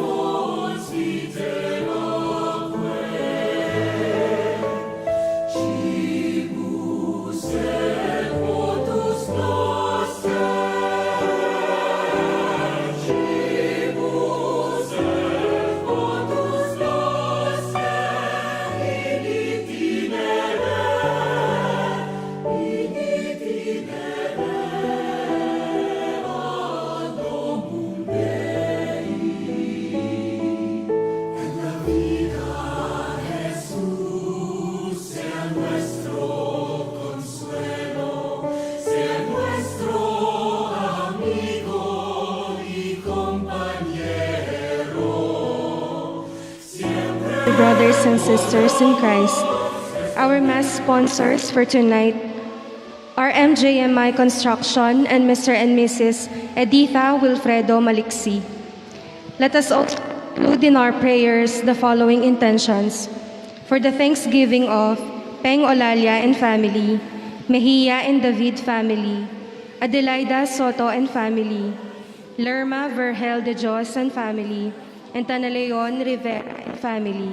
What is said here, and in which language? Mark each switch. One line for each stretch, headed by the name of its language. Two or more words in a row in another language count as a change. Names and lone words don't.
Latin: laque, cibus et votus noster, cibus et votus noster, in itinere ad domum Dei.
Spanish: En la vida, Jesús, sea nuestro consuelo, sea nuestro amigo y compañero. Siempre
English: Brothers and sisters in Christ, our Mass sponsors for tonight are MJMI Construction and Mr. and Mrs. Editha Wilfredo Maliksi. Let us also include in our prayers the following intentions: for the thanksgiving of Peng Olalia and family, Mejia and David family, Adelaida Soto and family, Lerma Vergel de Dios and family, and Tanaleon Rivera and family.